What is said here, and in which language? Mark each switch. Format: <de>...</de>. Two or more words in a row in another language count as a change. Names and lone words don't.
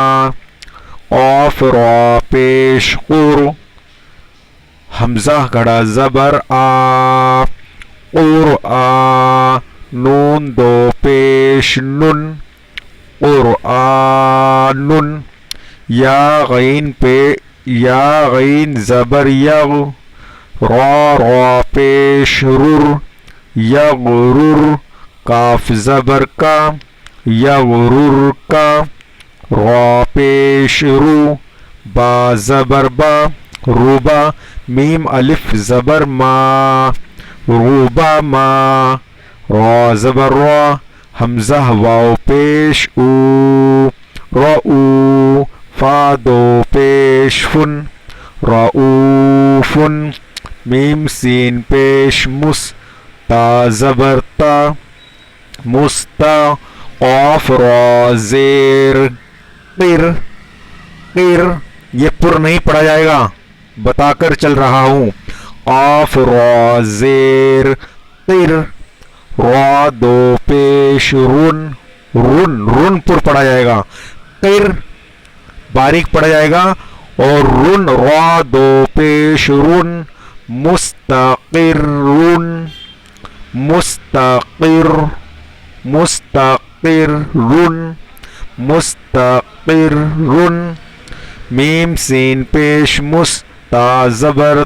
<ur>قاف را پیش قر, حمزہ گڑا زبر آ, قر آ, نون دو پیش نن, قرآن, یا غین زبر یغ, را پیش رر, یغرر, کاف زبر کا, یغرر کا, را پیش رو, با زبر با, روبا, میم الف زبر ما, روبا ما, را زبر را, حمزہ واو پیش او, رؤو, فا دو پیش فن, رؤوفن, میم سین پیش مس, تا زبر تا, مستا, قاف را زیر قر, قر, یہ پر نہیں پڑھا جائے گا بتا کر چل رہا ہوں. قاف را زیر قر, را دو پیش رن, رن پر پڑھا جائے گا, قر باریک پڑھا جائے گا, اور رن را دو پیش رن, مستقر رن, مستقر, مستقر رن, مستقر رن, میم سین پیش مس, تا زبر</ur>